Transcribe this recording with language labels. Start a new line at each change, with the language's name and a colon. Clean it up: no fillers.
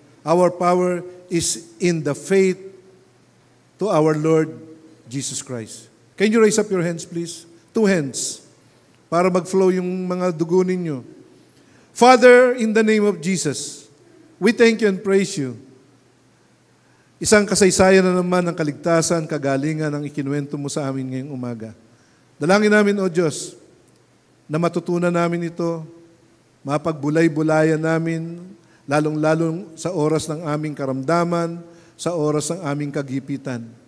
English: Our power is in the faith to our Lord Jesus Christ. Can you raise up your hands, please? 2 hands.
Filipino: Para mag-flow yung mga dugo ninyo.
English: Father, in the name of Jesus, we thank you and praise you.
Filipino: Isang kasaysayan na naman ng kaligtasan, kagalingan ang ikinuwento mo sa amin ngayong umaga. Dalangin namin, O Diyos, na matutunan namin ito, mapagbulay-bulayan namin, lalong-lalong sa oras ng aming karamdaman, sa oras ng aming kagipitan.